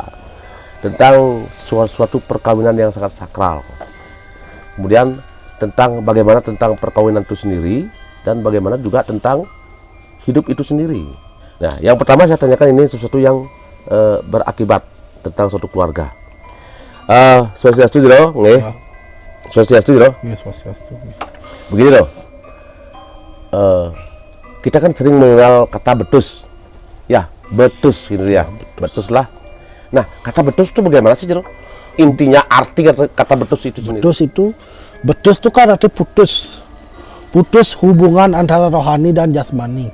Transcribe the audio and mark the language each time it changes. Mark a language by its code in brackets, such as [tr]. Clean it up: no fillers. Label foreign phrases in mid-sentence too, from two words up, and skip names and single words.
[id] Tentang suatu perkawinan yang sangat sakral. Kemudian tentang bagaimana tentang perkawinan itu sendiri dan bagaimana juga tentang hidup itu sendiri. Nah, yang pertama saya tanyakan ini sesuatu yang berakibat tentang suatu keluarga. Swastiastu loh, nggih. Swastiastu loh. Iya, swastiastu. Begini loh. Kita kan sering mengenal kata betus. Ya, betus gitu ya. Betus lah. Nah, kata betus itu bagaimana sih, Jero? Intinya arti kata betus itu sendiri. Betus itu kan arti putus. Putus hubungan antara rohani dan jasmani.